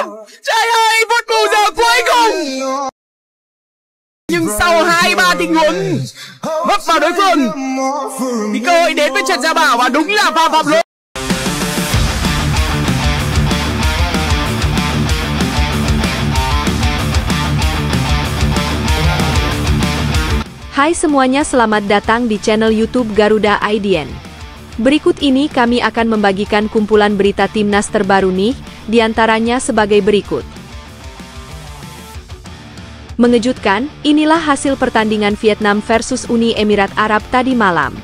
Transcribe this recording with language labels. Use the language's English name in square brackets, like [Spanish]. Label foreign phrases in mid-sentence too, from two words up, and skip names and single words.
[Vietnamese] Trời ơi, phút bù giờ cuối cùng. Nhưng sau 2-3 tình huống vấp vào đối phương thì cơ hội đến với Trần Gia Bảo và đúng là pha phạm lỗi. [Indonesian] Hai semuanya, selamat datang di channel YouTube Garuda IDN. Berikut ini kami akan membagikan kumpulan berita timnas terbaru nih, diantaranya sebagai berikut. Mengejutkan, inilah hasil pertandingan Vietnam versus Uni Emirat Arab tadi malam.